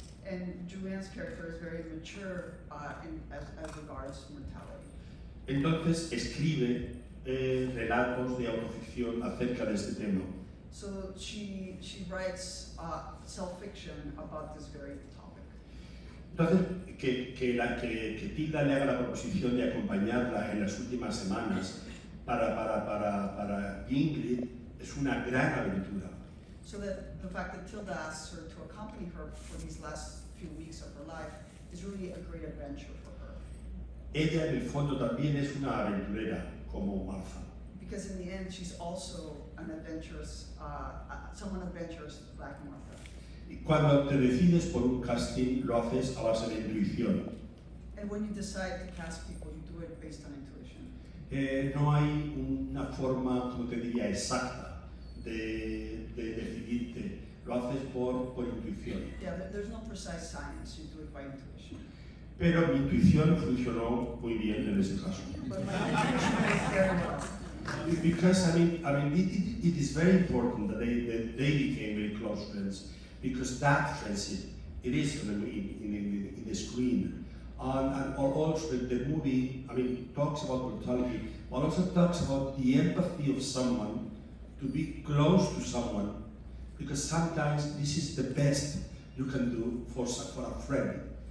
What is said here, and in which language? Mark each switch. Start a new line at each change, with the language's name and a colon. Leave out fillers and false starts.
English: And Julianne's character is very mature as regards mortality.
Spanish: Entonces escribe relatos de autoficción acerca de este tema.
English: So she writes self-fiction about this very topic.
Spanish: Entonces, que Tilda le haga la proposición de acompañarla en las últimas semanas para Ingrid es una gran aventura.
English: So that the fact that Tilda asks her to accompany her for these last few weeks of her life is really a great adventure for her.
Spanish: Ella en el fondo también es una aventurera como Martha.
English: Because in the end, she's also an adventurous, someone adventurous like Martha.
Spanish: Y cuando te decides por un casting, lo haces a base de intuición.
English: And when you decide to cast people, you do it based on intuition.
Spanish: No hay una forma, como te diría, exacta de decidirte. Lo haces por intuición.
English: Yeah, there's no precise science. You do it by intuition.
Spanish: Pero mi intuición funcionó muy bien en ese caso.
English: But my intuition worked very well. Because I mean, it is very important that they became very close friends, because that friendship, it is in the screen, and also the movie, I mean, talks about mortality, but also talks about the empathy of someone to be close to someone, because sometimes this is the best you can do for a friend.